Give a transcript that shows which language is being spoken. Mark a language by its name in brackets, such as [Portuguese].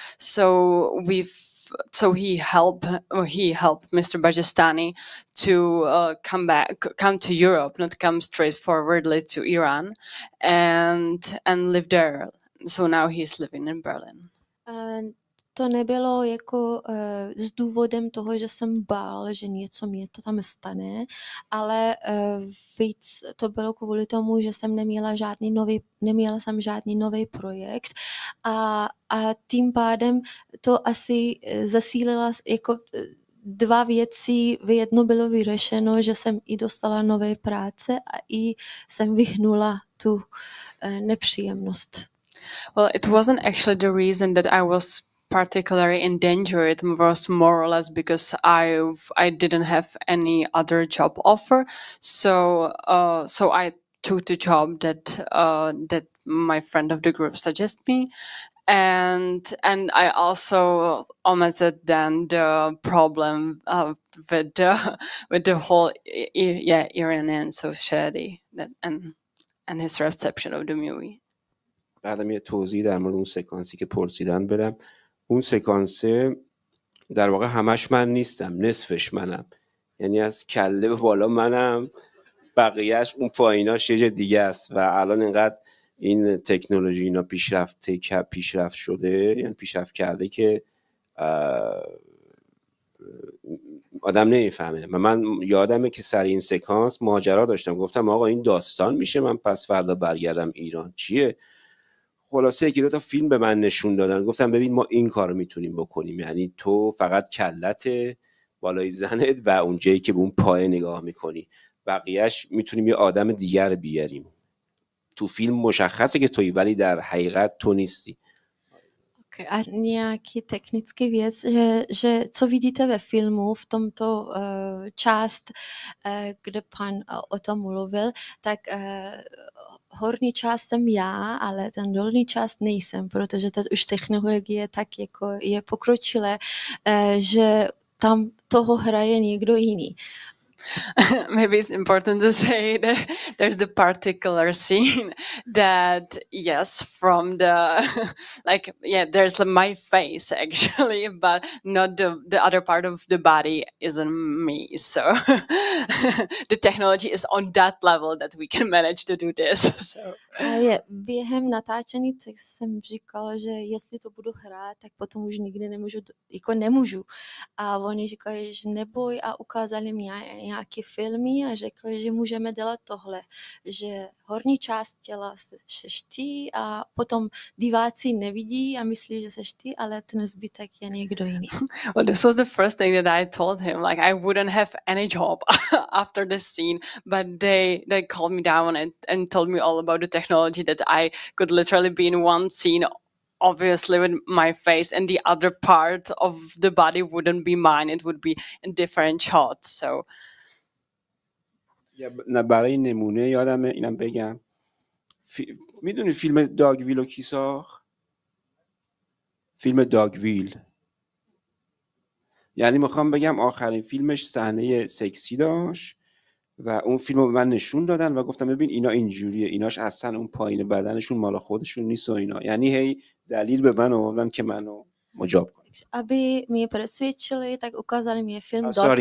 [English] So he helped Mr. Bajestani to come to Europe, not come straightforwardly to Iran, and live there. So now he's living in Berlin. [Czech] to nebylo jako s důvodem toho, že jsem bál, že něco mě to tam stane, ale víc to bylo kvůli tomu, že jsem neměla jsem žádný nový projekt a tím pádem to asi zasílila jako dva věci, v jedno bylo vyřešeno, že jsem i dostala nové práce a i jsem vyhnula tu nepříjemnost. [English] Well, it wasn't actually the reason that I was particularly in danger. It was more or less because I didn't have any other job offer, so I took the job that my friend of the group suggested me. And I also omitted then the problem with the whole Iranian society and his reception of the movie. [Persian] بعدم یه توضیح در مورد اون سکانسی که پرسیدن بدم. اون سکانسه در واقع همش من نیستم، نصفش منم، یعنی از کله به بالا منم، بقیهش اون پاییناش یه جای دیگه است و الان اینقدر این تکنولوژی اینا پیشرفت شده، یعنی پیشرفت کرده که آدم نمیفهمه. و من یادمه که سر این سکانس ماجرا داشتم، گفتم آقا این داستان میشه من پس فردا برگردم ایران چیه؟ خلاصه یکی دو تا فیلم به من نشون دادن، گفتم ببین ما این کارو میتونیم بکنیم، یعنی تو فقط کلت بالای زنت و اون جایی که به اون پای نگاه میکنی، بقیهش میتونیم یه آدم دیگر بیاریم. تو فیلم مشخصه که تویی ولی در حقیقت تو نیستی. [Czech] Okay, a nějaký technický věc, že co vidíte ve filmu, v tomto část, kde pan o tom mluvil, tak horní část jsem já, ale ten dolní část nejsem, protože ta už technologie tak jako je pokročilé, že tam toho hraje někdo jiný. [English] Maybe it's important to say that there's the particular scene that, yes, from the, like, yeah, there's my face actually, but not the other part of the body isn't me. So the technology is on that level that we can manage to do this. So. [Czech] Během natáčení jsem říkala, že jestli to budu hrát, tak potom už nikdy nemůžu. A oni říkali, že neboj, a ukázali mi nějaké filmy a řekli, že můžeme dělat tohle, že horní část těla seš ty a potom diváci nevidí a myslí, že seš ty, ale ten zbytek je někdo jiný. [English] Well, this was the first thing that I told him. Like, I wouldn't have any job after this scene, but they calmed me down and told me all about the technology, that I could literally be in one scene, obviously with my face, and the other part of the body wouldn't be mine. It would be in different shots. So. [Persian] نه برای نمونه یادمه اینم بگم، میدونی فیلم داگویل رو کی ساخت؟ فیلم داگویل، یعنی میخوام بگم آخرین فیلمش صحنه سکسی داشت و اون فیلم رو به من نشون دادن و گفتم ببین اینا اینجوریه، ایناش اصلا اون پایین بدنشون مال خودشون نیست و اینا، یعنی هی دلیل به من آوردن که منو مجاب کنم. [Czech] Aby mě přesvědčili, tak ukázali mi film